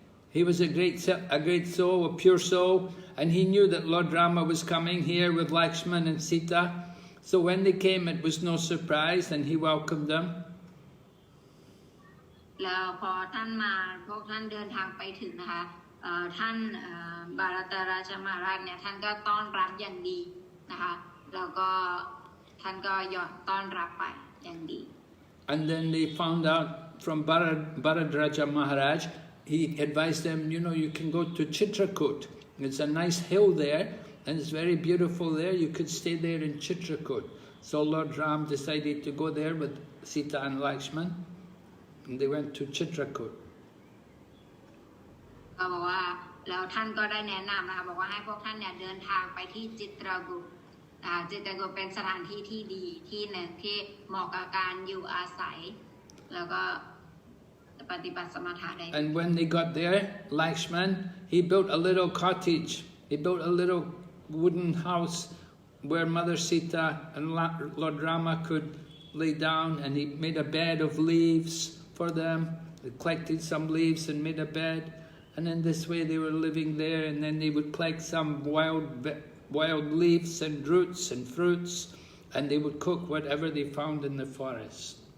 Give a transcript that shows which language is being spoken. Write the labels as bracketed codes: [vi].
[en] He was a great soul, a pure soul, and he knew that Lord Rama was coming here with Lakshman and Sita. So when they came, it was no surprise, and he welcomed them. [th] แล้วพอท่านมาพวกท่านเดินทางไปถึงนะคะท่านบารัตราชมหาราชเนี่ยท่านก็ต้อนรับอย่างดีนะคะแล้วก็ท่านก็ยอมต้อนรับไปอย่างดี [en] And then they found out from Bharadraja Maharaj, he advised them, you know, you can go to Chitrakoot. It's a nice hill there, and it's very beautiful there. You could stay there in Chitrakoot. So Lord Ram decided to go there with Sita and Lakshman, and they went to Chitrakoot. [th] ก็บอกว่าแล้วท่านก็ได้แนะนำนะคะบอกว่าให้พวกท่านเนี่ยเดินทางไปที่จิตรกุฏจิตรกุฏเป็นสถานที่ที่ดีที่หนึ่งที่เหมาะกับการอยู่อาศัยแล้วก็ปฏิบัติสมถะได้ [en] And when they got there, Lakshman, he built a little cottage. He built a little wooden house where Mother Sita and Lord Rama could lay down, and he made a bed of leaves for them. They collected some leaves and made a bed. And in this way they were living there, and then they would collect some wild leaves and roots and fruits, and they would cook whatever they found in the forest.